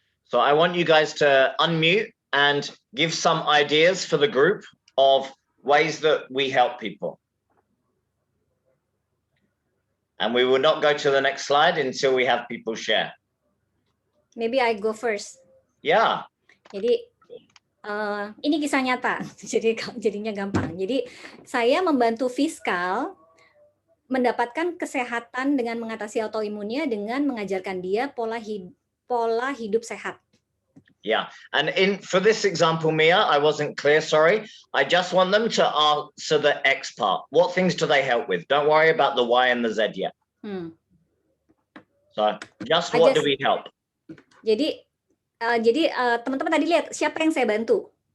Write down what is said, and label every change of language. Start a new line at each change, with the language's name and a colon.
English: So I want you guys to unmute and give some ideas for the group of ways that we help people. And we will not go to the next slide until we have people share. Maybe I go first. Yeah.
Indonesian: Jadi ini kisah nyata, jadinya gampang. Jadi saya membantu fiskal mendapatkan kesehatan dengan mengatasi autoimunnya dengan mengajarkan dia pola hidup sehat.
English: Yeah, and for this example, Mia, I wasn't clear, sorry. I just want them to answer the X part. What things do they help with? Don't worry about the Y and the Z yet. So just what do we help?
Indonesian: Jadi teman-teman tadi lihat siapa yang saya bantu?